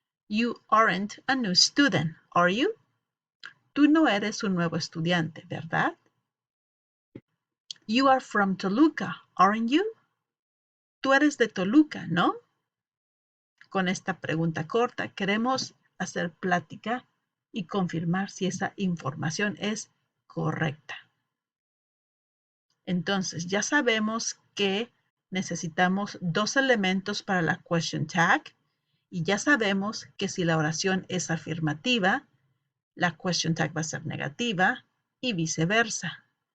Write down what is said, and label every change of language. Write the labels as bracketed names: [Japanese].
[English] You aren't a new student, are you? [Spanish] Tú no eres un nuevo estudiante, ¿verdad? [English] You are from Toluca, aren't you? [Spanish] Tú eres de Toluca, ¿no? Con esta pregunta corta queremos hacer plática y confirmar si esa información es correcta. Entonces, ya sabemos que necesitamos dos elementos para la question tag y ya sabemos que si la oración es afirmativa, la question tag va a ser negativa y viceversa.